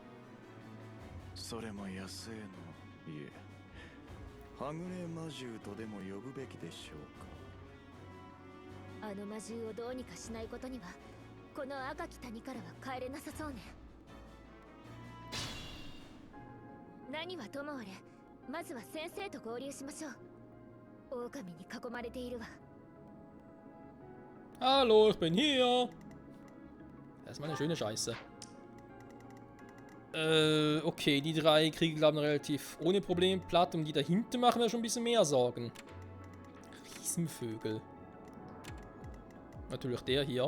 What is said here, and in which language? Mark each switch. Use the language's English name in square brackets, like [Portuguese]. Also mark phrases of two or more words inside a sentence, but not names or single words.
[Japanese] それも野生の、いえ、はぐれ魔獣とでも呼ぶべきでしょうか。あの魔獣をどうにかしないことには、この赤き谷からは帰れなさそうね。何はともあれ、まずは先生と合流しましょう。狼に囲まれているわ。 [German] Hallo, ich bin hier. Das ist mal eine schöne Scheiße. Okay, die drei kriegen, glaube ich, relativ ohne Probleme platt. Um die dahinter machen wir schon ein bisschen mehr Sorgen. Riesenvögel. Natürlich der hier.